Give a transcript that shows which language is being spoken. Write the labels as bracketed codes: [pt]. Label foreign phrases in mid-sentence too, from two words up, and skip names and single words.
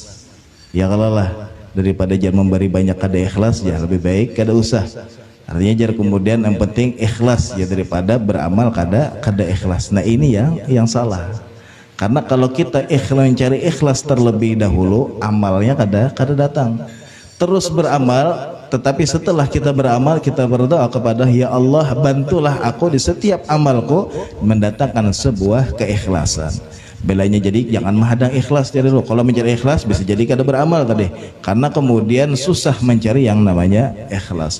[bjn] Ya kalau lah daripada jangan memberi banyak kada ikhlas, ya lebih baik kada usah. Artinya jar kemudian yang penting ikhlas ya daripada beramal kada ikhlas. [id] Nah ini yang salah. Karena kalau kita mencari ikhlas terlebih dahulu, amalnya kada datang. Terus beramal, tetapi setelah kita beramal, kita berdoa kepada ya Allah, bantulah aku di setiap amalku mendatangkan sebuah keikhlasan. Belanya jadi jangan menghadang ikhlas dari dulu. Kalau mencari ikhlas bisa jadi kada beramal tadi, karena kemudian susah mencari yang namanya ikhlas.